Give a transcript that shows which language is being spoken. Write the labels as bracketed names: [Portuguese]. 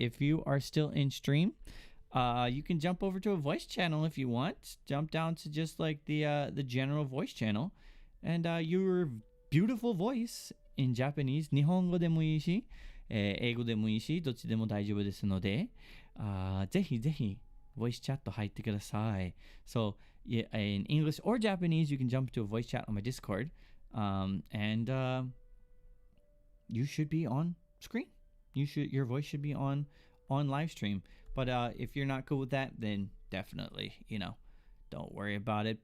[English] If you are still in stream, you can jump over to a voice channel if you want. Jump down to just like the general voice channel, and your beautiful voice in Japanese, [Japanese] 日本語でもいいし、英語でもいいし、どっちでも大丈夫ですので、ぜひぜひ voice chat 入ってください。 [English] So yeah, in English or Japanese, you can jump to a voice chat on my Discord, and you should be on screen. Your voice should be on live stream. But if you're not cool with that, then definitely, don't worry about it.